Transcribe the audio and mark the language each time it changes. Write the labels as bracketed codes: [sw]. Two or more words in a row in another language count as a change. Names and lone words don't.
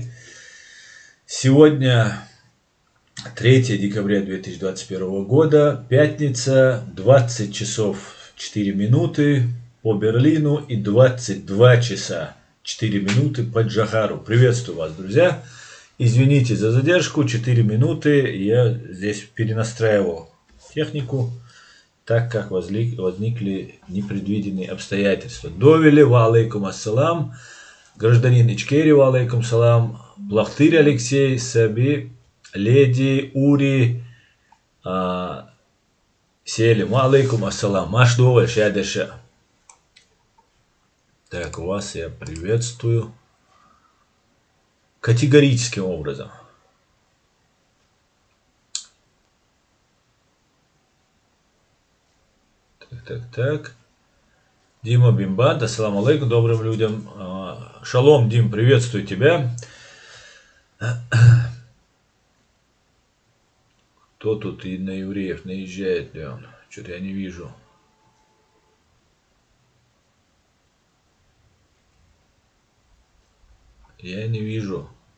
[ru] Сегодня 3 декабря 2021 года, пятница, 20 часов 4 минуты по Берлину и 22 часа 4 минуты по Джохару. Приветствую вас, друзья. Извините за задержку, 4 минуты я здесь перенастраивал технику, так как возникли непредвиденные обстоятельства. Довели, [ar] وعليكم السلام, [ru] гражданин Ичкери, [ar] وعليكم سلام, [ru] Плахтырь Алексей, Саби, Леди, Ури, Селим, [ar] وعليكم السلام, [ru] маш доволь, шядеша. Так, вас я приветствую категорическим образом. Так. Дима Бимбанд, [ar] السلام عليكم, [ru] добрым людям. Шалом, Дим, приветствую тебя. Кто тут и на евреев наезжает ли он? Что-то я не вижу. Я не вижу.